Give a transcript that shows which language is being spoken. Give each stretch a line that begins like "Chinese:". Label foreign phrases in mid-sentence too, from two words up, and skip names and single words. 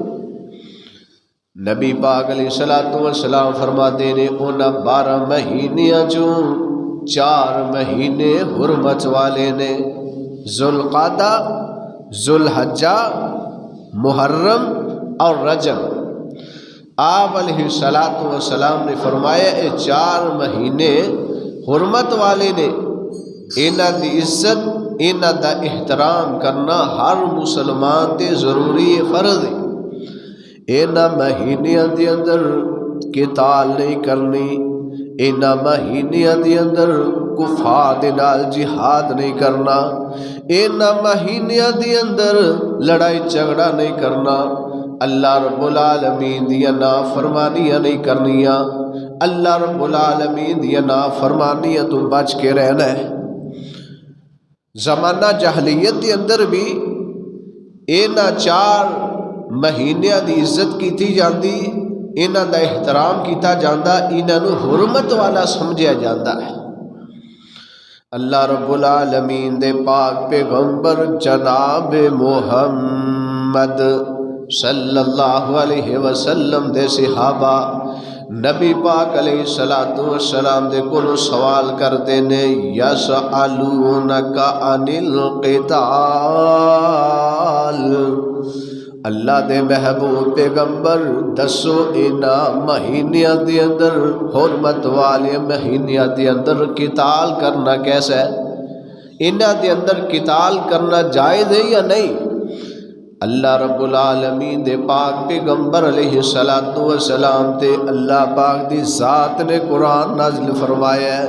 Punjabi: نبی پاک علیہ السلام فرماتے نے ان 12 مہینیاں جو 4 مہینے حرمت والے نے، ذوالقعدہ، ذوالحجہ، محرم اور رجب۔ آپ علیہ السلام نے فرمایا یہ 4 مہینے حرمت والے نے، انہاں دی عزت، انہاں دا احترام کرنا ہر مسلمان تے ضروری فرض ہے۔ انہاں مہینیاں دے اندر قتال نہیں کرنی، انہاں مہینیاں دے اندر کفار دے نال جہاد نہیں کرنا، انہاں مہینیاں دے اندر لڑائی جھگڑا نہیں کرنا، اللہ رب العالمین دیا نافرمانیاں نہیں کرنیاں، اللہ رب العالمین دیا نافرمانیاں تو بچ کے رہنا ہے۔
Urdu: زمانہ جاہلیت کے اندر بھی
Punjabi: ਇਹਨਾਂ 4 ਮਹੀਨਿਆਂ ਦੀ ਇੱਜ਼ਤ ਕੀਤੀ ਜਾਂਦੀ, ਇਹਨਾਂ ਦਾ ਇਹਤਰਾਮ ਕੀਤਾ ਜਾਂਦਾ, ਇਹਨਾਂ ਨੂੰ ਹੁਰਮਤ ਵਾਲਾ ਸਮਝਿਆ ਜਾਂਦਾ ਹੈ। اللہ رب العالمین دے پاک پیغمبر جناب محمد صلی اللہ علیہ وسلم دے صحابہ نبی پاک علیہ السلام دے کولوں سوال کرتے نے
Arabic: یسألونک عن القتال،
Punjabi: اللہ دے محبوب پیغمبر دسو انہاں مہینیاں دے اندر، حرمت والے مہینیاں دے اندر قتال کرنا کیسا ہے؟ انہاں دے اندر قتال کرنا جائز ہے یا نہیں؟ اللہ رب العالمین دے پاک پیغمبر علیہ السلام تے اللہ پاک دی ذات نے قرآن نازل فرمایا ہے۔